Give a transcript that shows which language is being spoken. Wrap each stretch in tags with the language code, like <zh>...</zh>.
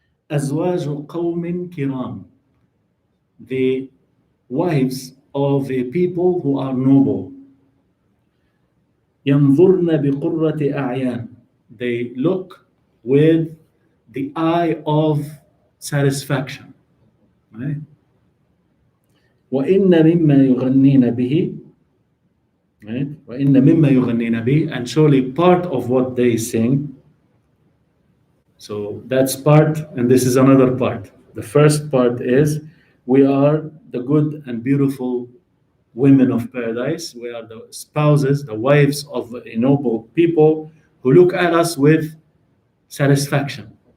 <ar>أزواج قوم كرام,</ar> <en>the wives of a people who are noble.</en> <ar>ينظرن بقرة أعين,</ar> <en>they look with the eye of satisfaction, right?</en> <ar>وإن مما يغنين به, right? وإن مما يغنين به,</ar> <en>and surely part of what they sing. So that's part, and this is another part. The first part is we are the good and beautiful women of paradise. We are the spouses, the wives of noble people who look at us with satisfaction.</en>